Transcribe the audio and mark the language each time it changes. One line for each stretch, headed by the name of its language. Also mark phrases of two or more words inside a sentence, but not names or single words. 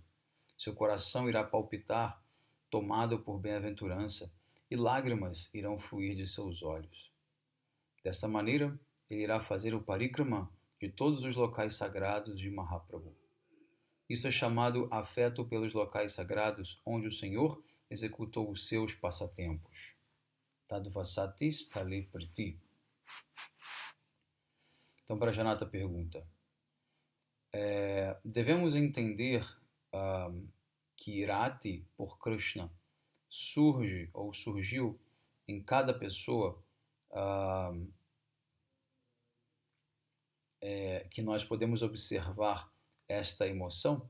Portuguese: Seu coração irá palpitar, tomado por bem-aventurança, e lágrimas irão fluir de seus olhos. Desta maneira, ele irá fazer o parikrama de todos os locais sagrados de Mahaprabhu. Isso é chamado afeto pelos locais sagrados, onde o Senhor executou os seus passatempos.
Sanskrit: Tadvasati stale priti.
Portuguese: Então, Prajanata pergunta: devemos entender que Rati, por Krishna, surge ou surgiu em cada pessoa, que nós podemos observar esta emoção?